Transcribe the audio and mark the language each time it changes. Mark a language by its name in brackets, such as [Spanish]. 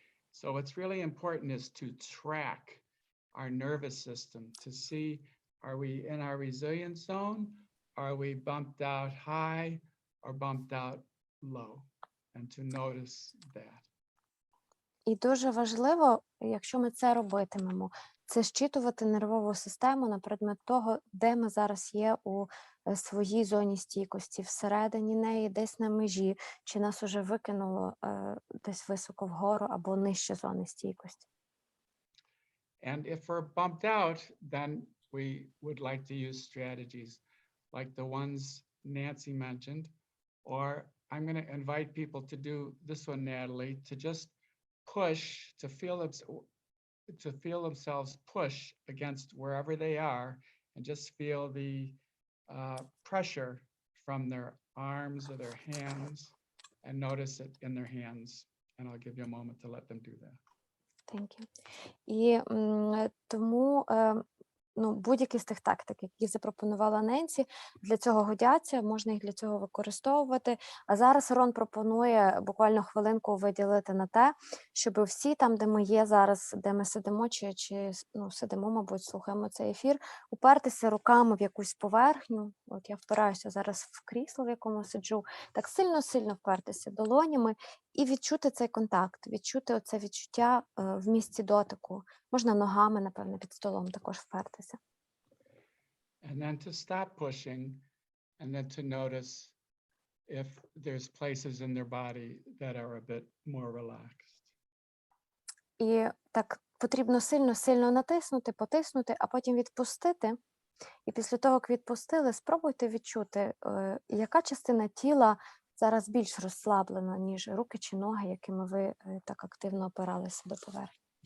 [English] So what's really important is to track our nervous system to see, are we in our resilience zone? Are we bumped out high or bumped out low? And to notice that. [Ukrainian] І дуже важливо, якщо ми це робитимемо, це зчитувати нервову систему на предмет того, де ми зараз є у своїй зоні стійкості, всередині неї, десь на межі, чи нас уже викинуло десь високо вгору або нижче зони стійкості. [English] And if we're bumped out, then we would like to use strategies like the ones Nancy mentioned, or I'm going to invite people to do this one, Natalie, to just push, to feel themselves push against wherever they are, and just feel the pressure from their arms or their hands, and notice it in their hands. And I'll give you a moment to let them do that. Thank you. [Ukrainian] І тому будь-які з тих тактик, які запропонувала Ненсі, для цього годяться, можна їх для цього використовувати. А зараз Рон пропонує буквально хвилинку виділити на те, щоб всі там, де ми є зараз, де ми сидимо, чи сидимо, мабуть, слухаємо цей ефір, упертися руками в якусь поверхню. От я впираюся зараз в крісло, в якому сиджу, так сильно-сильно впертися долонями і відчути цей контакт, відчути оце відчуття в місці дотику. Можна ногами, напевно, під столом також впертися. [English] And then to stop pushing, and then to notice if there's places in their body that are a bit more relaxed. [Ukrainian] І так потрібно сильно-сильно натиснути, потиснути, а потім відпустити. І після того, як відпустили, спробуйте відчути, яка частина тіла зараз більш розслаблена, ніж руки чи ноги, якими ви так активно опиралися до поверхні.